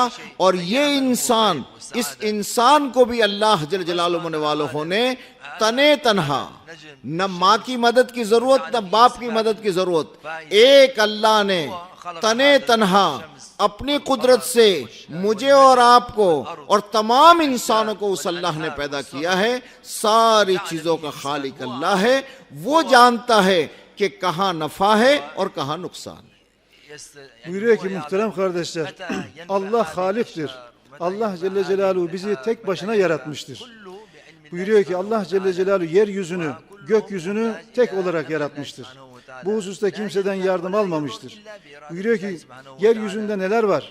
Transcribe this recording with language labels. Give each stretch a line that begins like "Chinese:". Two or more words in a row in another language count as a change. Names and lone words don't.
Hindi: और ये इंसान, इस इंसान को भी अल्लाह जल जलालुहु ने तने तन्हा, न माँ की मदद की ज़रूरत न बाप की मदद की ज़रूरत, एक अल्लाह ने तने तन्हा अपनी कुदरत से मुझे और आपको और तमाम इंसानों को उस अल्लाह ने पैदा किया है। सारी चीज़ों का खालिक अल्लाह है, वो जानता है कि कहाँ नफ़ा है और कहाँ नुकसान है।
Turkish: Buyuruyor ki muhterem kardeşler, Allah haliktir. Allah Celle Celaluhu bizi tek başına yaratmıştır. Buyuruyor ki Allah Celle Celaluhu yeryüzünü, gökyüzünü tek olarak yaratmıştır. bu hususta kimseden yardım almamıştır. Buyuruyor ki yeryüzünde neler var?